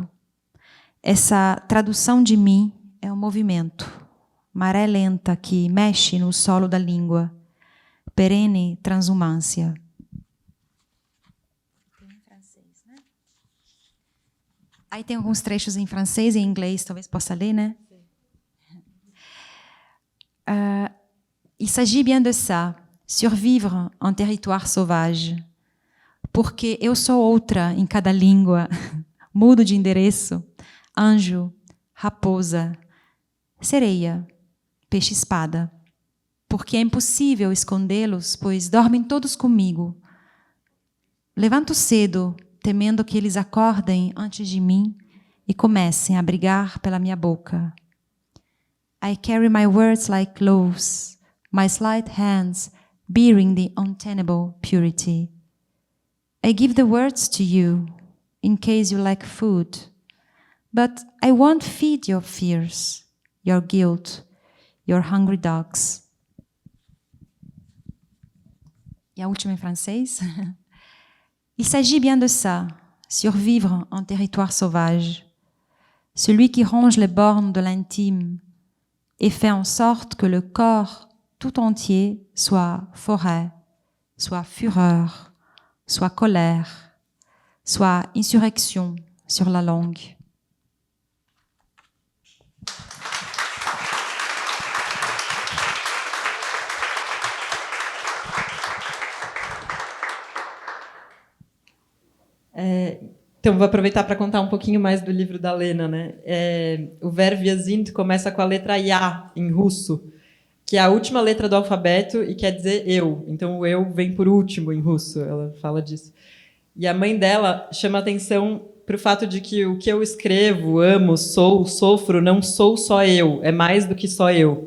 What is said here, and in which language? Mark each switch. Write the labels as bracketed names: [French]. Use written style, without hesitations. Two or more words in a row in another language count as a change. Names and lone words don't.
[Portuguese] Essa tradução de mim é um movimento, maré lenta que mexe no solo da língua, perene transumância. Aí tem alguns trechos em francês e em inglês, talvez possa ler, né? [French] Il s'agit bien de ça, survivre en territoire sauvage. [Portuguese] Porque eu sou outra em cada língua, mudo de endereço, anjo, raposa, sereia, peixe-espada. Porque é impossível escondê-los, pois dormem todos comigo. Levanto cedo, temendo que eles acordem antes de mim e comecem a brigar pela minha boca. [English] I carry my words like loaves, my slight hands bearing the untenable purity. I give the words to you, in case you lack food, but I won't feed your fears, your guilt, your hungry dogs. [Portuguese] E a última em francês. [French] Il s'agit bien de ça, survivre en territoire sauvage. Celui qui ronge les bornes de l'intime et fait en sorte que le corps tout entier soit forêt, soit fureur, soit colère, soit insurrection sur la langue. [Portuguese] Então, vou aproveitar para contar um pouquinho mais do livro da Lena, né? O Ver wir sind começa com a letra Ya, em russo, que é a última letra do alfabeto e quer dizer eu. Então, o eu vem por último em russo, ela fala disso. E a mãe dela chama atenção para o fato de que o que eu escrevo, amo, sou, sofro, não sou só eu, é mais do que só eu.